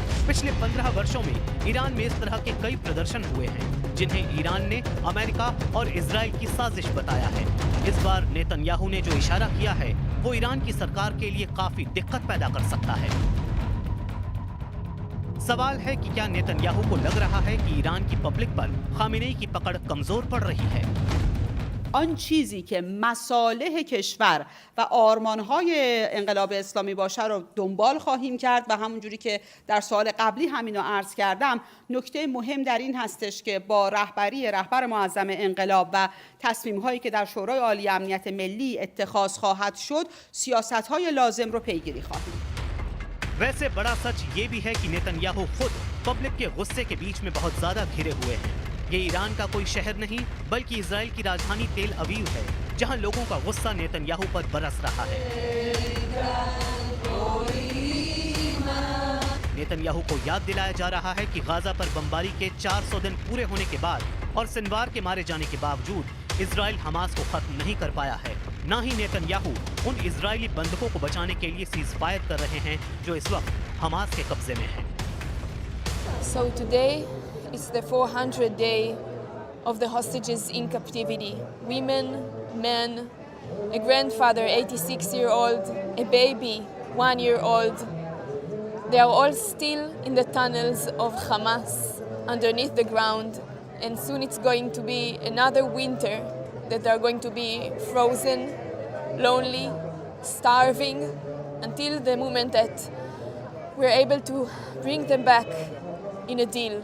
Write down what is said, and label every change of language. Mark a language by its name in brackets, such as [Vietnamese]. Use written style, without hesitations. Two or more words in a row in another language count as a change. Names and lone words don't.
[Hindi] पिछले 15 वर्षों में ईरान में इस तरह के कई प्रदर्शन हुए हैं जिन्हें ईरान ने अमेरिका और इजराइल की साजिश बताया है। इस बार नेतन्याहू ने जो इशारा किया है वो ईरान की सरकार के लिए काफी दिक्कत पैदा कर सकता है। सवाल है कि क्या नेतन्याहू को लग रहा है कि ईरान की पब्लिक पर खामेनेई की पकड़ कमजोर पड़ रही है? [Persian] آن چیزی که مصالح کشور و آرمانهای انقلاب اسلامی باشه رو دنبال خواهیم کرد و همونجوری که در سوال قبلی همینو عرض کردم، نکته مهم در این هستش که با رهبر معظم انقلاب و تصمیم‌هایی که در شورای عالی امنیت ملی اتخاذ خواهد شد، سیاست‌های لازم رو پیگیری خواهیم. [Hindi] वैसे बड़ा सच ये भी है कि नेतन्याहू खुद पब्लिक के गुस्से के बीच में बहुत ज्यादा घिरे हुए हैं। ये ईरान का कोई शहर नहीं बल्कि इजराइल की राजधानी तेल अवीव है, जहां लोगों का गुस्सा नेतन्याहू पर बरस रहा है। नेतन्याहू को याद दिलाया जा रहा है कि गाजा पर बमबारी के 400 दिन पूरे होने के बाद और सिनवार के मारे जाने के बावजूद इजराइल हमास को खत्म नहीं कर पाया है। ना ही नेतन्याहू उन इजरायली बंधकों को बचाने के लिए [English] cease fire [Hindi] कर रहे हैं जो इस वक्त हमास के कब्जे में हैं। [English] So today is the 400th day of the hostages in captivity. Women, men, a grandfather, 86-year-old, a baby, 1-year-old. They are all still in the tunnels of Hamas underneath the ground, and soon it's going to be another winter that they're going to be frozen, lonely, starving, until the moment that we're able to bring them back in a deal.